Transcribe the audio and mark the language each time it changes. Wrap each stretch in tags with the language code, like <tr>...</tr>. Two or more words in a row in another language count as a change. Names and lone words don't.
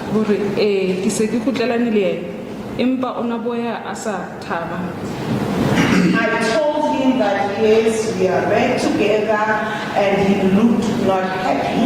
<st>hore ke se ke kgutlelane le yena empa ona boya a sa thaba.</st> <en>I told him that yes, we are back together, and he looked not happy.</en>